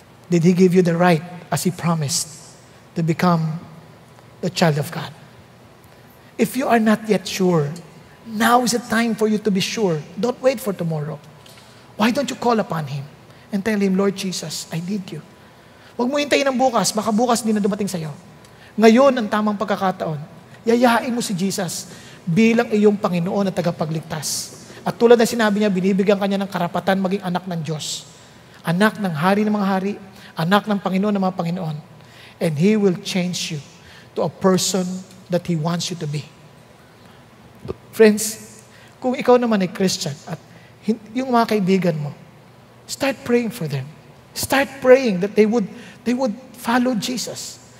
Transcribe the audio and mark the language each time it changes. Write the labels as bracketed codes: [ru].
[en] Did He give you the right, as He promised, to become the child of God? If you are not yet sure, now is the time for you to be sure. Don't wait for tomorrow. Why don't you call upon Him and tell Him, Lord Jesus, I need you. [tl] Huwag mo hintayin ng bukas, baka bukas din na dumating sa'yo. Ngayon ang tamang pagkakataon. Yayain mo si Jesus bilang iyong Panginoon at tagapagligtas. At tulad na sinabi niya, binibigyan kanya ng karapatan maging anak ng Diyos. Anak ng hari ng mga hari, anak ng Panginoon ng mga Panginoon. [en] And He will change you to a person that He wants you to be. [tl] Friends, kung ikaw naman ay Christian at yung mga kaibigan mo, [en] start praying for them. Start praying that they would follow Jesus.